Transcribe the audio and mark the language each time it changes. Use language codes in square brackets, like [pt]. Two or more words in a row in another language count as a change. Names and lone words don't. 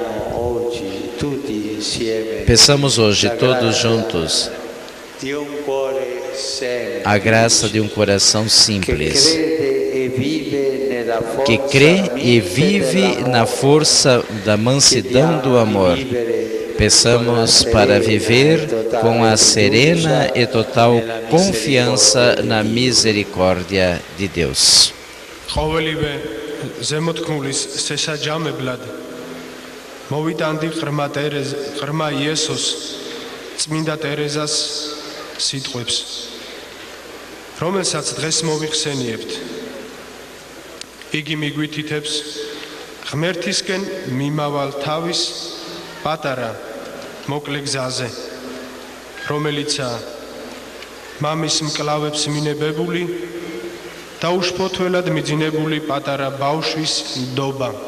[pt] Peçamos hoje todos juntos a graça de um coração simples, que crê e vive na força da mansidão do amor. Peçamos para viver com a serena e total confiança na misericórdia de Deus. [ka] მოვიტანდი ღრმა იესოს წმინდა ტერეზას სიტყვებს, რომელსაც დღეს მოვიხსენიებთ. იგი მიგვითითებს ღმერთისკენ მიმავალ თავის პატარა მოკლე გზაზე, რომელიცაა მამის მკლავებს მინებებული და უშფოთველად მიძინებული პატარა ბავშვის ნდობა.